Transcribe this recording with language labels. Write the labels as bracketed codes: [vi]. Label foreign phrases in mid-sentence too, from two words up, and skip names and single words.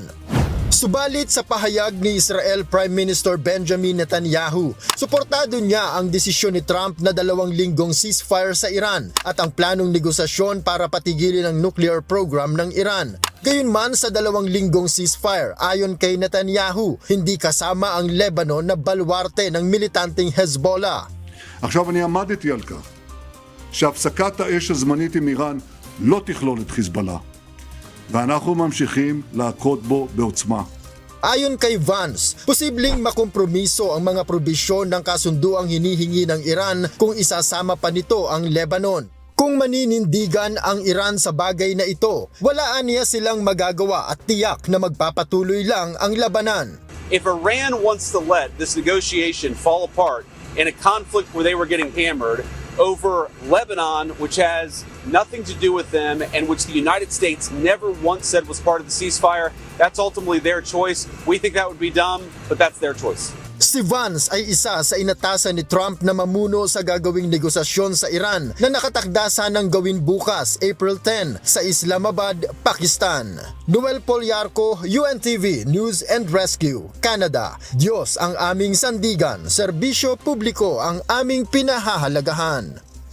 [tl] Subalit sa pahayag ni Israel Prime Minister Benjamin Netanyahu, suportado niya ang desisyon ni Trump na 2 linggong ceasefire sa Iran at ang planong negosasyon para patigilin ang nuclear program ng Iran. Gayunman sa 2 linggong ceasefire, ayon kay Netanyahu, hindi kasama ang Lebanon na baluarte ng militanteng Hezbollah. [he] עכשיו אני עמדתי על כך שהפסקת האש הזמנית עם איראן לא תכלול את חיזבאללה. ואנחנו ממשיכים להכות בו בעוצמה. [tl] Ayon kay Vance, posibleng makompromiso ang mga probisyon ng kasunduang hinihingi ng Iran kung isasama pa nito ang Lebanon. Kung maninindigan ang Iran sa bagay na ito, walaan niya silang magagawa at tiyak na magpapatuloy lang ang labanan. [en] If Iran wants to let this negotiation fall apart in a conflict where they were getting hammered over Lebanon, which has nothing to do with them and which the United States never once said was part of the ceasefire, that's ultimately their choice. We think that would be dumb, but that's their choice. [tl] Si Vance ay isa sa inatasan ni Trump na mamuno sa gagawing negosasyon sa Iran na nakatakda sanang gawin bukas, April 10, sa Islamabad, Pakistan. Noel Polyarco, UNTV News and Rescue, Canada. Diyos ang aming sandigan, serbisyo publiko ang aming pinahahalagahan.